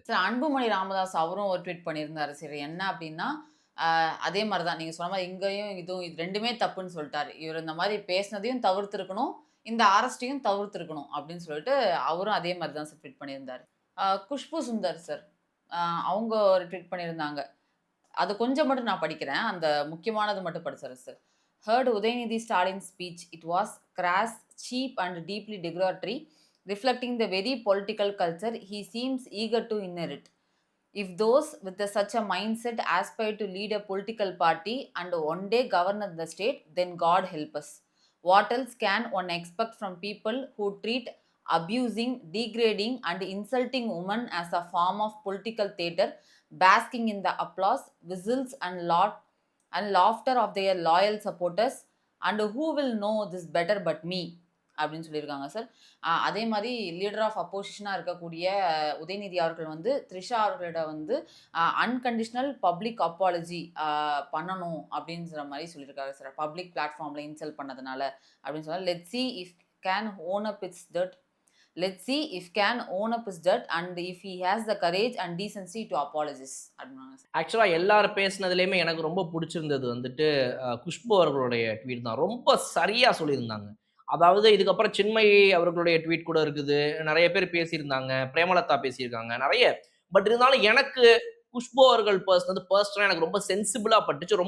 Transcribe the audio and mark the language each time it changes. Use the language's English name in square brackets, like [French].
[Tamil] Sir, Anbumani Ramadoss அவரும் ஒரு tweet பண்ணியிருந்தாரு. சரி, என்ன அப்படின்னா, அதே மாதிரி தான் நீங்கள் சொன்ன மாதிரி இங்கேயும் இதுவும் இது ரெண்டுமே தப்புன்னு சொல்லிட்டாரு. இவர் இந்த மாதிரி பேசினதையும் தவிர்த்திருக்கணும், இந்த அரெஸ்ட்டையும் தவிர்த்திருக்கணும் அப்படின்னு சொல்லிட்டு அவரும் அதே மாதிரி தான் சார் ட்வீட் பண்ணியிருந்தாரு. குஷ்பு சுந்தர் சார் அவங்க ஒரு ட்வீட் பண்ணியிருந்தாங்க. அது கொஞ்சம் மட்டும் நான் படிக்கிறேன், அந்த முக்கியமானது மட்டும் படிச்சிடறேன் sir. [English] Heard Udayanidhi Stalin's speech. It was crass, cheap and deeply derogatory, reflecting the very political culture he seems eager to inherit. If those with such a mindset aspire to lead a political party and one day govern the state, then God help us. What else can one expect from people who treat abusing, degrading and insulting women as a form of political theatre basking in the applause, whistles and laughter of their loyal supporters, and who will know this better but me [Tamil] அப்படின்னு சொல்லியிருக்காங்க sir. அதே மாதிரி leader of அப்போசிஷனாக இருக்கக்கூடிய உதயநிதி அவர்கள் வந்து த்ரிஷா அவர்களிடம் வந்து [English] unconditional public apology [Tamil] பண்ணணும் அப்படின்ற மாதிரி சொல்லியிருக்காரு சார். [English] public பிளாட்ஃபார்மில் insult [Tamil] பண்ணதுனால அப்படின்னு சொன்னால் [English] let see if can own up it's that let's see if can own up his dirt and if he has the courage and decency to apologize [Tamil] அப்படினாங்க. ஆக்சுவலா எல்லாரும் பேசினதுலயுமே எனக்கு ரொம்ப பிடிச்சிருந்தது வந்துட்டு குஷ்பு அவர்களுடைய ட்வீட் தான். ரொம்ப சரியா சொல்லியிருந்தாங்க. அதாவது இதுக்கப்புறம் சின்மயி அவர்களுடைய ட்வீட் கூட இருக்குது, நிறைய பேர் பேசியிருந்தாங்க, பிரேமலதா பேசியிருக்காங்க நிறைய. பட் இருந்தாலும் எனக்கு குஷ்பு அவர்கள் பர்சனலா எனக்கு ரொம்ப சென்சிபிளா பட்டுச்சு.